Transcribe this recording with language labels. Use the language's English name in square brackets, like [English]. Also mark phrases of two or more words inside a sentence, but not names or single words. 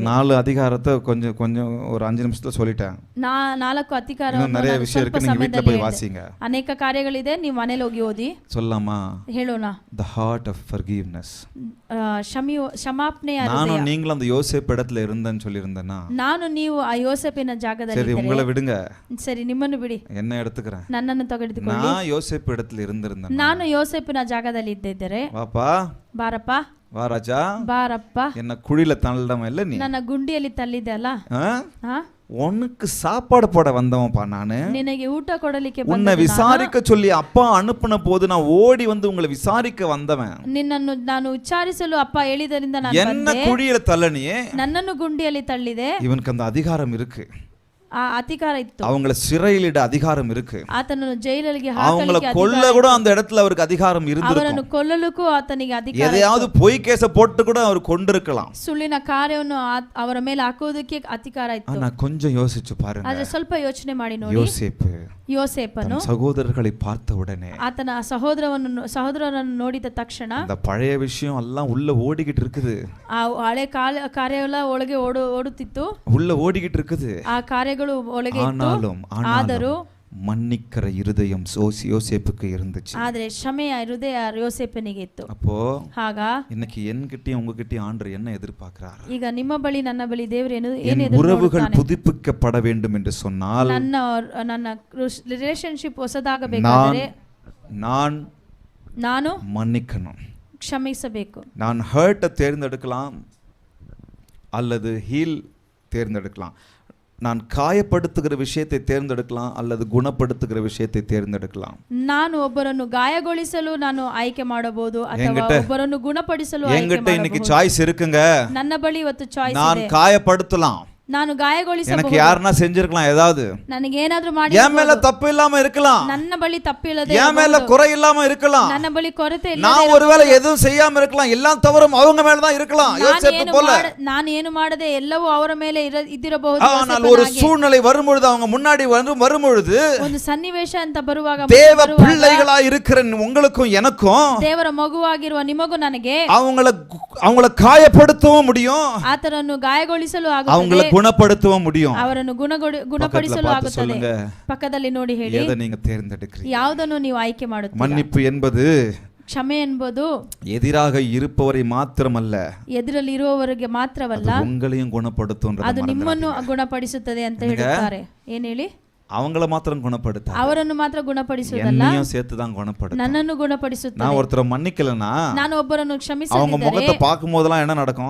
[Tamil] 4 அதிகாரத்தை கொஞ்சம் ஒரு 5 நிமிஷத்துல சொல்லிட்டேன். [Kannada] 4 ಅಧಿಕಾರವನ್ನು [Tamil] நிறைய விஷயம் இருக்கு, நீங்க வீட்ல போய் வாசிங்க. [Kannada] ಅನೇಕ ಕಾರ್ಯಗಳಿದೆ, ನೀವು ಮನೆಯಲ್ಲಿ ಹೋಗಿ ಓದಿ. [Tamil] சொல்லலாமா? [Kannada] ಹೇಳೋಣ. [English] The heart of forgiveness. [Kannada] ಕ್ಷಮಾಪಣೆಯ ಹೃದಯ. [Tamil] நானும் நீங்களும் அந்த யோசேப் இடத்துல இருந்தேன்னு சொல்லியிருந்தேனா? [Kannada] ನಾನು ನೀವು ಆ ಯೋಸೇಫಿನ ಜಾಗದಲ್ಲಿ [Tamil] சரி, உங்களை விடுங்க. [Kannada] ಸರಿ, ನಿಮ್ಮನ್ನು ಬಿಡಿ, [Tamil] என்ன எடுத்துக்கிறேன். [Kannada] ನನ್ನನ್ನು ತೆಗೆದುಕೊಳ್ಳಿ. [Tamil] நான் யோசேப் இடத்துல இருந்திருந்தேன். [Kannada] ನಾನು ಯೋಸೇಫಿನ ಜಾಗದಲ್ಲಿ ಇದ್ದಿದ್ದರೆ, [Tamil] வாப்பா, [Kannada] ಬಾರಪ್ಪ, [Tamil] வா ராஜா, [Kannada] ಬಾರಪ್ಪ, [Tamil] என்ன குழியில தள்ளடாம இல்ல நீ? [Kannada] ನನ್ನ ಗುಂಡಿಯಲ್ಲಿ ತಳ್ಳಿದೆ ಅಲ್ಲ, [Tamil] உனக்கு சாப்பாடு போட வந்தவன்ப்பா நானு. [Kannada] ನಿನಗೆ ಊಟ ಕೊಡಲಿಕ್ಕೆ [Tamil] உன்னை விசாரிக்க சொல்லி அப்பா அனுப்புன போது நான் ஓடி வந்து உங்களை விசாரிக்க வந்தவன். [Kannada] ನಿನ್ನನ್ನು ನಾನು ವಿಚಾರಿಸಲು ಅಪ್ಪ ಹೇಳಿದರಿಂದ ನಾನು [Tamil] என்ன குழியில தள்ளனியே? [Kannada] ನನ್ನನ್ನು ಗುಂಡಿಯಲ್ಲಿ ತಳ್ಳಿದೆ. [Tamil] இவனுக்கு அந்த அதிகாரம் இருக்கு. [Kannada] ಆ ಅಧಿಕಾರ ಇತ್ತು. [Tamil] அவங்கள சிறையிலிட அதிகாரம் இருக்கு. [Kannada] ಆತನನ್ನು ಜೈಲಿಗೆ [Tamil] அவங்கள கொல்ல கூட அந்த இடத்துல அவருக்கு அதிகாரம் இருந்திருக்கும். [Kannada] ಅವರನ್ನು ಕೊಲ್ಲಲಕ್ಕೂ ಆತನಿಗೆ ಅಧಿಕಾರ. [Tamil] எதையாவது பொய் கேஸ போட்டு கூட அவர் கொண்டிருக்கலாம். [Kannada] ಸುಳ್ಳಿನ ಕಾರ್ಯವನ್ನು ಅವರ ಮೇಲೆ ಹಾಕೋದಕ್ಕೆ ಅಧಿಕಾರ ಇತ್ತು. [Tamil] ஆனா கொஞ்சம் யோசிச்சு பாருங்க. [Kannada] ಆದ್ರೆ ಸ್ವಲ್ಪ ಯೋಚನೆ ಮಾಡಿ ನೋಡಿ. ಯೋಸೇಫನು [Tamil] சகோதரர்களை பார்த்த உடனே, [Kannada] ಆತನ ಸಹೋದರರನ್ನು ನೋಡಿದ ತಕ್ಷಣ [Tamil] அந்த பழைய விஷயம் எல்லாம் உள்ள ஓடிக்கிட்டு இருக்குது. [Kannada] ಆ ಹಳೆ ಕಾರ್ಯವೆಲ್ಲ ಒಳಗೆ ಓಡುತ್ತಿತ್ತು, [Tamil] உள்ள ஓடிக்கிட்டு இருக்குது. [Kannada] ಆ ಕಾರ್ಯಗಳು ಒಳಗೆ ಇತ್ತು. [Tamil] ஆனாலும் மன்னிக்கிற இருதயம் யோசேப்புக்கு இருந்துச்சு. [Kannada] ಆದ್ರೆ ಕ್ಷಮೆಯ ಹೃದಯ ಯೋಸೇಫನಿಗೆ ಇತ್ತು. [Tamil] அப்போ [Kannada] ಆಗ [Tamil] இன்னைக்கு என்கிட்டயும் உங்ககிட்டயும் ஆண்டவர் என்ன எதிர்பார்க்கிறார்? [Kannada] ಈಗ ನಿಮ್ಮ ಬಳಿ ನನ್ನ ಬಳಿ ದೇವರು ಏನು [Tamil] உறவுகள் புதுப்பிக்கப்பட வேண்டும் என்று சொன்னால், [Kannada] ನನ್ನ ರಿಲೇಶನ್ಶಿಪ್ ಹೊಸದಾಗಬೇಕಾದರೆ ನಾನು [Tamil] மன்னிக்கணும், [Kannada] ಕ್ಷಮಿಸಬೇಕು. [Tamil] நான் ஹர்ட்டை தேர்ந்தெடுக்கலாம் அல்லது ஹீல் தேர்ந்தெடுக்கலாம். நான் காயப்படுத்துகிற விஷயத்தை தேர்ந்தெடுக்கலாம் அல்லது குணப்படுத்துகிற விஷயத்தை தேர்ந்தெடுக்கலாம். [Kannada] ನಾನು ಒಬ್ಬರನ್ನು ಗಾಯಗೊಳಿಸಲು ನಾನು ಆಯ್ಕೆ ಮಾಡಬಹುದು ಅಥವಾ ಒಬ್ಬರನ್ನು ಗುಣಪಡಿಸಲು ಆಯ್ಕೆ ಮಾಡಬಹುದು. [Tamil] என்கிட்ட இன்னைக்கு சாய்ஸ் இருக்குங்க. [Kannada] ನನ್ನ ಬಳಿ ಇವತ್ತು ಚಾಯ್ಸ್ ಇದೆ. [Tamil] நான் காயப்படுத்தலாம், [Kannada] ನಾನು ಗಾಯಗೊಳಿಸಬಹುದು. [Tamil] எனக்கு யாரனா செஞ்சிருக்கலாம், ஏதாவது [Kannada] ನನಗೆ ಏನಾದರೂ ಮಾಡಿ, [Tamil] என் மேல தப்பு இல்லாம இருக்கலாம், [Kannada] ನನ್ನ ಬಳಿ ತಪ್ಪಿಲ್ಲದೆ, [Tamil] என் மேல குறை இல்லாம இருக்கலாம், [Kannada] ನನ್ನ ಬಳಿ ಕೊರತೆ ಇಲ್ಲ, [Tamil] நான் ஒருவேளை எதுவும் செய்யாம இருக்கலாம், எல்லாம் தவறும் அவங்க மேல தான் இருக்கலாம். யோசேப்பு போல [Kannada] ನಾನು ಏನು ಮಾಡದೆ ಎಲ್ಲವೂ ಅವರ ಮೇಲೆ ಇದ್ದಿರಬಹುದು. [Tamil] ஆனால் ஒரு சூழ்நிலை வரும்பொழுது, அவங்க முன்னாடி வரும்பொழுது, [Kannada] ಒಂದು ಸನ್ನಿವೇಶ ಅಂತ ಬರುವಾಗ, [Tamil] தேவ பிள்ளைகளா இருக்கிற உங்களுக்கும் எனக்கும், [Kannada] ದೇವರ ಮಗುವಾಗಿರುವ ನಿಮಗೂ ನನಗೆ [Tamil] அவங்கள காயப்படுத்தவும் முடியும், [Kannada] ಆತನನ್ನು ಗಾಯಗೊಳಿಸಲು ಆಗುತ್ತದೆ, [Tamil] அவங்கள குணப்படுத்தவும் முடியும், [Kannada] ಅವರನ್ನು ಗುಣಪಡಿಸಲು ಆಗುತ್ತದೆ. ಪಕ್ಕದಲ್ಲಿ ನೋಡಿ ಹೇಳಿ, [Tamil] எதை நீங்க தேர்ந்தெடுக்கிறீங்க? [Kannada] ಯಾವುದನ್ನು ನೀವು ಆಯ್ಕೆ ಮಾಡುತ್ತೀರಾ? [Tamil] மன்னிப்பு என்பது, [Kannada] ಕ್ಷಮೆ ಎಂಬುದು [Tamil] எதிராக இருப்பவரை மாத்திரமல்ல, [Kannada] ಎದುರಲ್ಲಿ ಇರುವವರಿಗೆ ಮಾತ್ರವಲ್ಲ, [Tamil] உங்களையும் குணப்படுத்தும். [Kannada] ಅದು ನಿಮ್ಮನ್ನು ಗುಣಪಡಿಸುತ್ತದೆ ಅಂತ ಹೇಳುತ್ತಾರೆ. ಏನ್ ಹೇಳಿ? [Tamil] அவங்கள மாத்திரம் குணப்படுத்த, [Kannada] ಅವರನ್ನು ಮಾತ್ರ ಗುಣಪಡಿಸುವುದಲ್ಲ, [Tamil] என்னையும் சேர்த்து தான் குணப்படுத்தும். [Kannada] ನನ್ನನ್ನು ಗುಣಪಡಿಸುತ್ತದೆ. [Tamil] நான் ஒருத்தரை மன்னிக்கலனா, [Kannada] ನಾನು ಒಬ್ಬರನ್ನು ಕ್ಷಮಿಸದಿದ್ದರೆ, [Tamil] அவங்க முகத்தை பார்க்கும்போதெல்லாம் என்ன நடக்கும்?